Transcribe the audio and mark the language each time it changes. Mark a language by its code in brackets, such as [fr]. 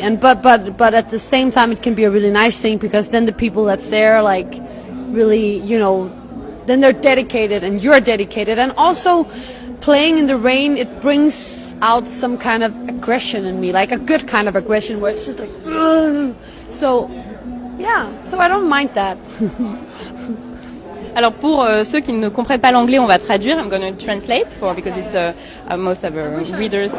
[en] And but at the same time it can be a really nice thing because then the people that's there really, then they're dedicated and you're dedicated. And also playing in the rain, it brings out some kind of aggression in me, a good kind of aggression where it's just so I don't mind that. [fr] Alors pour ceux qui ne comprennent pas l'anglais, on va traduire. [en] I'm going to translate because it's most of our readers